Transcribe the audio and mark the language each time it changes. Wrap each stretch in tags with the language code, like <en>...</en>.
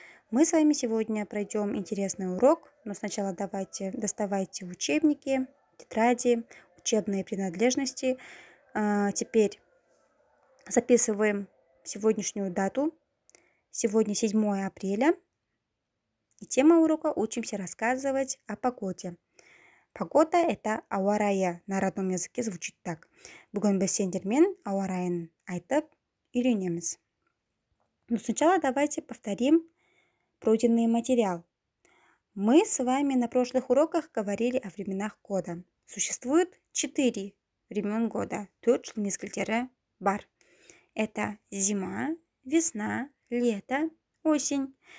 <ru>Мы с вами сегодня пройдем интересный урок, но сначала доставайте учебники, тетради, учебные принадлежности. Теперь записываем сегодняшнюю дату. Сегодня 7 апреля. И тема урока «Учимся рассказывать о погоде». Погода – это ауа-райы. На родном языке звучит так.</ru> <kk>Бүгін біз сендермен ауа райын айтып үйренеміз.</kk> <ru>Но сначала давайте повторим пройденный материал. Мы с вами на прошлых уроках говорили о временах года. Существует 4 времен года.</ru> <kk>4 жыл мезгілдері бар.</kk> <ru>Это зима, весна, лето, осень.</ru>